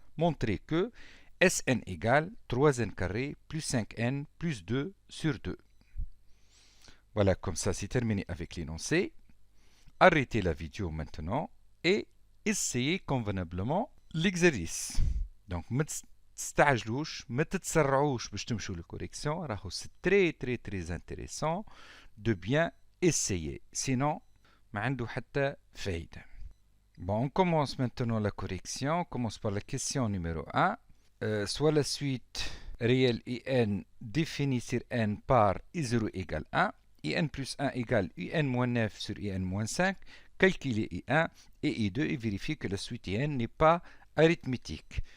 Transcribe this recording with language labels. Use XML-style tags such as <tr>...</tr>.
<fr>Montrer que Sn égale 3n carré plus 5n plus 2 sur 2. Voilà, comme ça c'est terminé avec l'énoncé. Arrêtez la vidéo maintenant et essayez convenablement l'exercice.</fr> <ar>Donc, ما تستعجلوش ما تتسرعوش باش تمشوا للكوريكسيون. راهو</ar> <fr>c'est très intéressant de bien essayer.</fr> <ar>Sinon, ما عنده حتى فايدة.</ar> <fr>Bon, on commence maintenant la correction. On commence par la question numéro 1. Soit la suite réelle IN définie sur n par I0 égale 1. IN plus 1 égale UN moins 9 sur IN moins 5. Calculer I1 et I2 et vérifier que la suite IN n'est pas arithmétique.</fr>